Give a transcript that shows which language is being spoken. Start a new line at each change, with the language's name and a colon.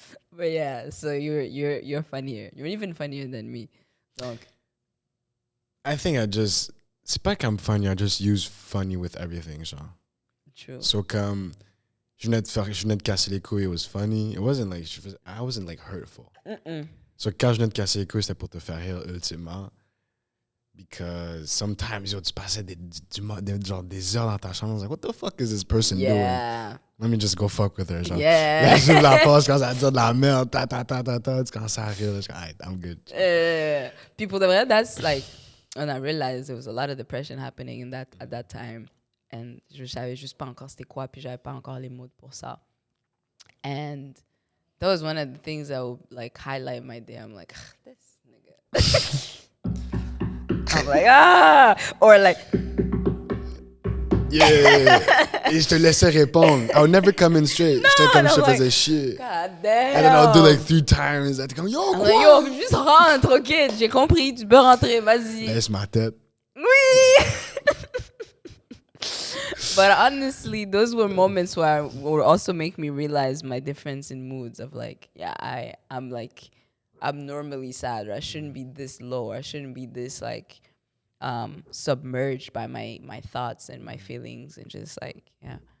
English: But yeah, so you're funnier. You're even funnier than me.
French: Donc,
English: I think
French: c'est pas comme
English: funny, I just use funny with everything, genre. true.
French: So comme, je venais de casser les couilles,
English: it was funny. It wasn't like, I wasn't like hurtful.
French: So quand je venais de casser les couilles, c'était pour te faire rire ultimement.
English: Because sometimes, yo,
French: tu passais genre des heures dans ta chambre,
English: I was like, what the fuck is this person doing? Let me just go fuck with her, genre. Yeah.
French: Là, j'ouvre la poche, je commence à dire de la merde, tu commences à rire, je suis alright,
English: I'm good. People that's like when I realized there was a lot of depression happening at that time, and
French: je savais juste pas encore c'était quoi, puis j'avais pas encore les mots pour ça.
English: And that was one of the things that would like highlight my day. I'm like, this nigga. I'm like, or like, yeah.
French: Et je te laissais répondre.
English: I would never come in straight.
French: J'étais comme, je te faisais chier.
English: God damn. And then I'll do like 3 times.
French: T'es comme, yo,
English: I'm
French: quoi? like, yo, juste rentre, ok, j'ai compris, tu peux rentrer, vas-y. Laisse ma tête. Oui.
English: But honestly, those were moments where would also make me realize my difference in moods of like, yeah, I'm normally sad, or I shouldn't be this low, or I shouldn't be this like submerged by my thoughts and my feelings, and just like, yeah.